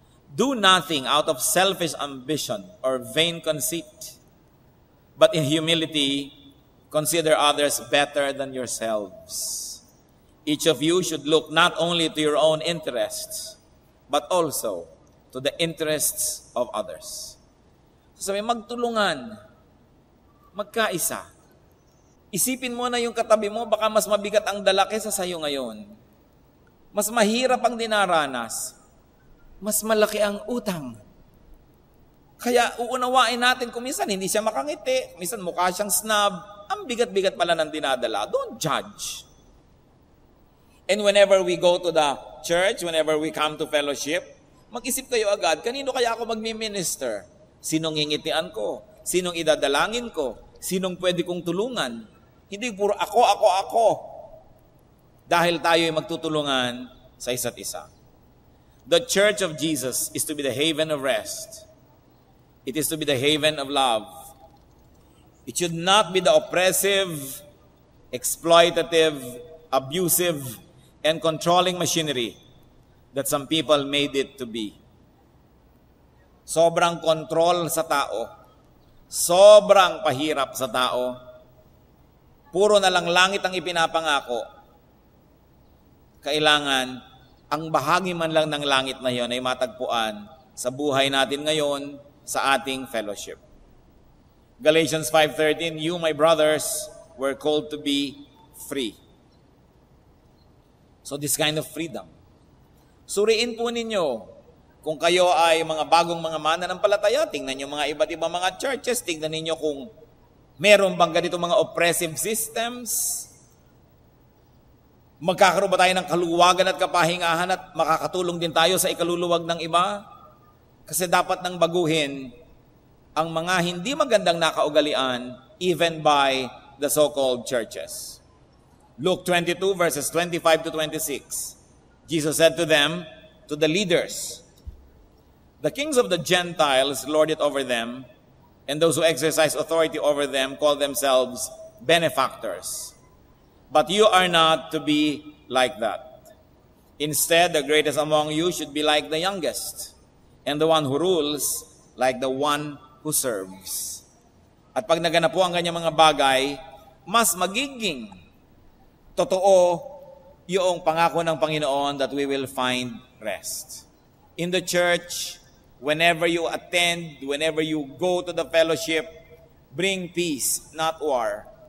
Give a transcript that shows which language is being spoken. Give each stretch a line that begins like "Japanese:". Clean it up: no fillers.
English: Do nothing out of selfish ambition or vain conceit, but in humility, consider others better than yourselves. Each of you should look not only to your own interests, but also to the interests of others.
Filipino: So sabi, magtulungan, magkaisa. Isipin mo na yung katabi mo, baka mas mabigat ang dala kaysa sa'yo ngayon. Mas mahirap ang dinaranas. Mas malaki ang utang. Kaya uunawain natin kung minsan hindi siya makangiti, minsan mukha siyang snob, ang bigat-bigat pala ng dinadala.
English: Don't judge. And whenever we go to the church, whenever we come to fellowship,
Filipino: mag-isip kayo agad, kanino kaya ako magmi-minister? Sinong ngingitian ko? Sinong idadalangin ko? Sinong pwede kong tulungan? Hindi puro ako. Dahil tayo ay magtutulungan sa isa't isa.
English: The Church of Jesus is to be the haven of rest. It is to be the haven of love. It should not be the oppressive, exploitative, abusive, and controlling machinery that some people made it to be.
Filipino: Sobrang control sa tao. Sobrang pahirap sa tao. Puro na lang langit ang ipinapangako. Kailangan, ang bahagi man lang ng langit na yon ay matagpuan sa buhay natin ngayon, sa ating fellowship.
English: Galatians 5:13, you, my brothers, were called to be free. So this kind of freedom.
Filipino: Suriin po ninyo, kung kayo ay mga bagong mga mananampalataya, tingnan nyo mga iba't ibang mga churches, tingnan ninyo kung meron bang ganito mga oppressive systems. Magkakaroon ba tayo ng kaluwagan at kapahingahan at makakatulong din tayo sa ikaluluwag ng iba? Kasi dapat nang baguhin ang mga hindi magandang nakaugalian
English: even by the so-called churches. Luke 22 verses 25 to 26. Jesus said to them, to the leaders, the kings of the Gentiles lord it over them, and those who exercise authority over them call themselves benefactors. But you are not to be like that. Instead, the greatest among you should be like the youngest, and the one who rules like the one who serves.
Filipino: At pag naganap po ang kanyang mga bagay, mas magiging totoo yung pangako ng Panginoon
English: that we will find rest. In the church, whenever you attend, whenever you go to the fellowship, bring peace, not war.